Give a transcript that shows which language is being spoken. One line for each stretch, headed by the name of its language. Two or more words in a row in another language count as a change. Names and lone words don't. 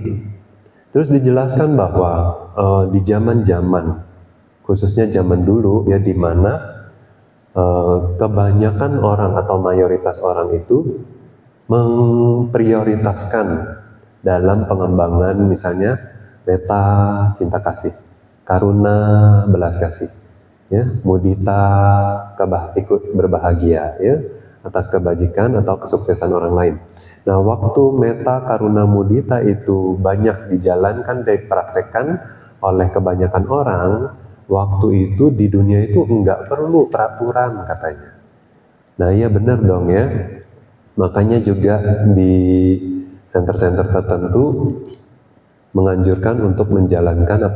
Indonesian: Terus dijelaskan bahwa di zaman-zaman, khususnya zaman dulu ya, di mana kebanyakan orang atau mayoritas orang itu memprioritaskan dalam pengembangan misalnya metta, cinta kasih, karuna, belas kasih, ya, mudita, ikut berbahagia, ya, atas kebajikan atau kesuksesan orang lain. Nah, waktu metta, karuna, mudita itu banyak dijalankan dan dipraktekkan oleh kebanyakan orang, waktu itu di dunia itu enggak perlu peraturan katanya. Nah, iya benar dong ya. Makanya juga di center-center tertentu menganjurkan untuk menjalankan apa?